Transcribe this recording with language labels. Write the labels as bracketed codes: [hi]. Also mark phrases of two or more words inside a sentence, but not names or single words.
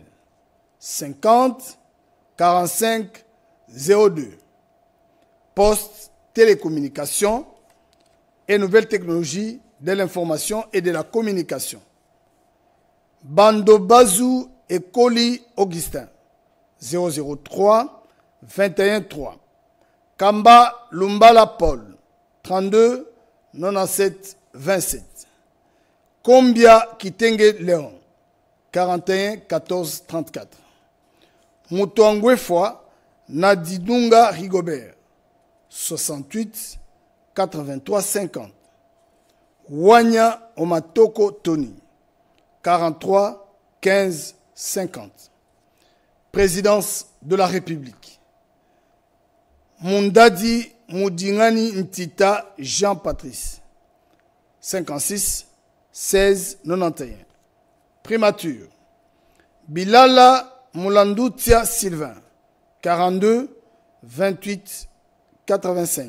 [fr] 50 45 02. Poste, télécommunications et nouvelles technologies de l'information et de la communication. Bando Bazou et Koli Augustin. 003 21 3. Kamba Lumbala Paul. 32 97 27. Kombia Kitenge Léon. 41 14 34. Mutuangwefwa Nadidunga Rigobert. 68 83 50. Wanya Omatoko Tony. 43 15 50. Présidence de la République. Mundadi Moudingani Ntita Jean-Patrice. 56 16 91. Primature. Bilala Moulandoutia Sylvain. 42 28 85.